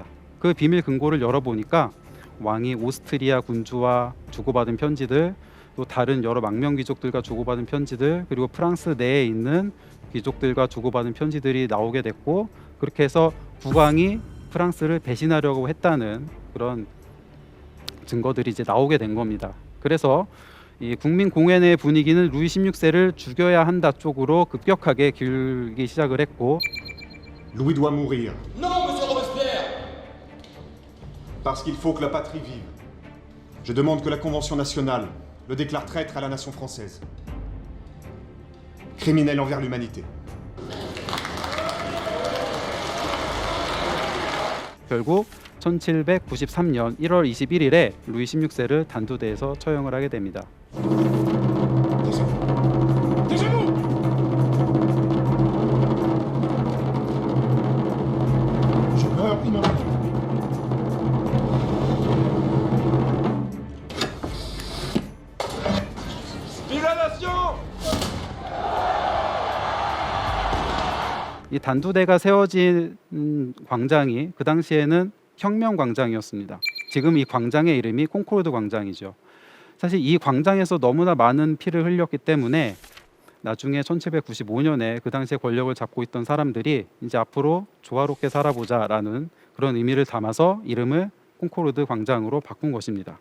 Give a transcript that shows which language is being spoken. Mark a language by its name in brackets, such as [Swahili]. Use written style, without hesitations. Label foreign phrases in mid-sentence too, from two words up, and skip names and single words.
[Korean] 그 비밀 금고를 열어보니까 왕이 오스트리아 군주와 주고받은 편지들, 또 다른 여러 망명 귀족들과 주고받은 편지들, 그리고 프랑스 내에 있는 귀족들과 주고받은 편지들이 나오게 됐고, 그렇게 해서 국왕이 프랑스를 배신하려고 했다는 그런 증거들이 이제 나오게 된 겁니다. 그래서 이 국민공회 내 분위기는 루이 16세를 죽여야 한다 쪽으로 급격하게 기울기 시작을 했고, [French] Louis doit mourir. Non, monsieur Robespierre! Parce qu'il faut que la patrie vive. Je demande que la Convention nationale le déclare traître à la nation française. Criminel envers l'humanité. [Korean] 결국 1793년 1월 21일에 루이 16세를 단두대에서 처형을 하게 됩니다. [French] Je meurs immédiatement. Vive la nation! [Korean] 이 단두대가 세워진 광장이 그 당시에는 혁명광장이었습니다. 지금 이 광장의 이름이 콩코르드 광장이죠. 사실 이 광장에서 너무나 많은 피를 흘렸기 때문에 나중에 1795년에 그 당시에 권력을 잡고 있던 사람들이 이제 앞으로 조화롭게 살아보자라는 그런 의미를 담아서 이름을 콩코르드 광장으로 바꾼 것입니다.